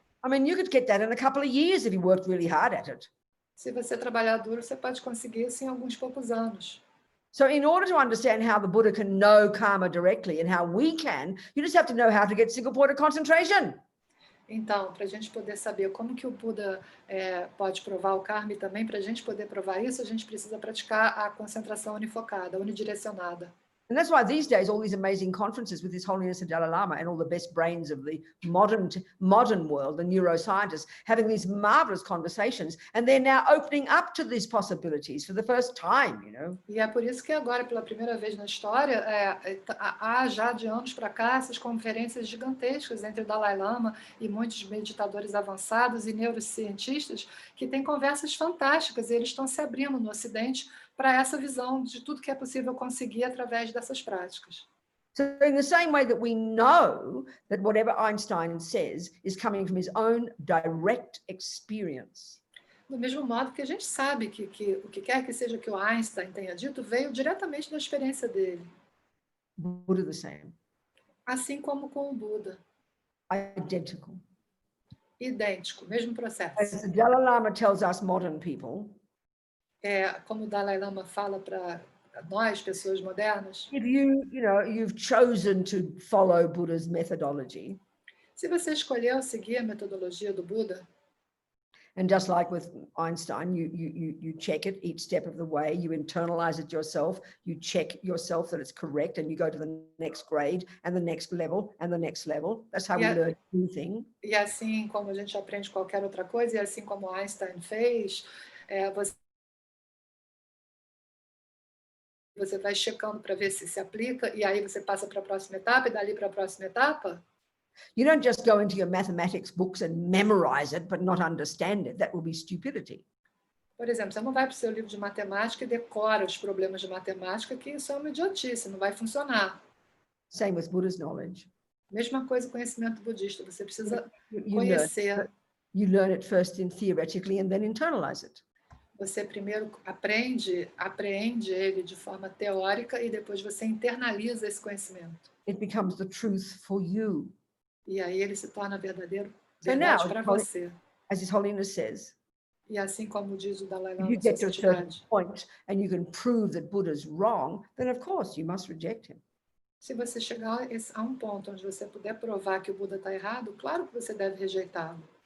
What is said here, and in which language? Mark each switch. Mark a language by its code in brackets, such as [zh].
[en] I mean, you could get that in a couple of years if you worked really hard at it. [pt] Se você trabalhar duro, você pode conseguir isso em alguns poucos anos. [en] So in order to understand how the Buddha can know karma directly and how we can, you just have to know how to get single-pointed concentration. [pt] Então, para a gente poder saber como que o Buda pode provar o karma e também para a gente poder provar isso, a gente precisa praticar a concentração unifocada, unidirecionada. [en] And that's why these days, all these amazing conferences with His Holiness the Dalai Lama and all the best brains of the modern world, the neuroscientists, having these marvelous conversations, and they're now opening up to these possibilities for the first time, you know. [pt] E é por isso que agora, pela primeira vez na história, há já de anos para cá essas conferências gigantescas entre o Dalai Lama e muitos meditadores avançados e neurocientistas que têm conversas fantásticas e eles estão se abrindo no Ocidente para essa visão de tudo que é possível conseguir através dessas práticas. [en] So in the same way that we know that whatever Einstein says is coming from his own direct experience. [pt] Do mesmo modo que a gente sabe que o que quer que seja que o Einstein tenha dito veio diretamente da experiência dele. [en] Buddha the same. [pt] Assim como com o Buda. [en] Identical. [pt] Idêntico, mesmo processo. [en] As the Dalai Lama tells us modern people, [pt] como o Dalai Lama fala para nós, pessoas modernas, [en] if you've chosen to follow Buddha's methodology, [pt] se você escolheu seguir a metodologia do Buda, [en] and just like with Einstein, you check it each step of the way, you internalize it yourself, you check yourself that it's correct, and you go to the next grade and the next level and the next level. That's how we learn anything. [pt] e assim como a gente aprende qualquer outra coisa, e assim como Einstein fez, você vai checando para ver se aplica, e aí você passa para a próxima etapa, e dali para a próxima etapa. [en] You don't just go into your mathematics books and memorize it, but not understand it. That will be stupidity. [pt] Por exemplo, você não vai para o seu livro de matemática e decora os problemas de matemática, que isso é uma idiotice, não vai funcionar. [en] Same with Buddha's knowledge. [pt] Mesma coisa com conhecimento budista, você precisa [en] You [pt] conhecer. [en] you learn it first in theoretically and then internalize it. [pt] Você primeiro apreende ele de forma teórica e depois você internaliza esse conhecimento. [en] It becomes the truth for you. [pt] E aí ele se torna verdade para [en] now, [pt] você. [en] As His Holiness says, [pt] E assim como diz o Dalai Lama [en] if you [pt] na [en] get to a certain [pt] sociedade, [en] point and you can prove that Buddha's wrong, then of course you must reject him. [pt] se você chegar a um ponto onde você puder provar que o Buda está errado, claro que você deve rejeitá-lo.